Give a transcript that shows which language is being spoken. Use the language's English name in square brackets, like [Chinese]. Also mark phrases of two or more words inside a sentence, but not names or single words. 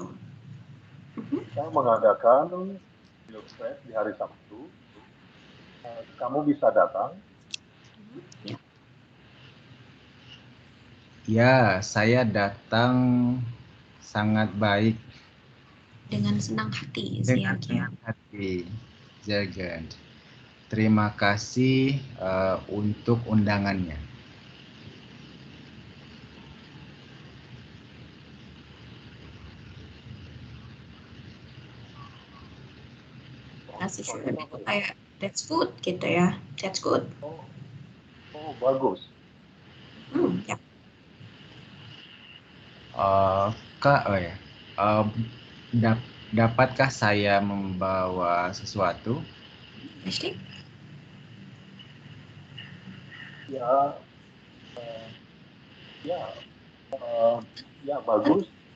[Indonesian] Kita mengadakan [German] grill fest [Indonesian] di hari Sabtu. Kamu bisa datang? Ya, saya datang sangat baik. Dengan senang hati. Dengan senang hati. [German] Sehr gern. [Indonesian] Terima kasih untuk undangannya. Itu kayak [English] that's good [Indonesian] gitu ya. [English] That's good. [Indonesian] Oh, bagus. Ya. Kak, dapatkah saya membawa sesuatu? Ashley? Ya, bagus.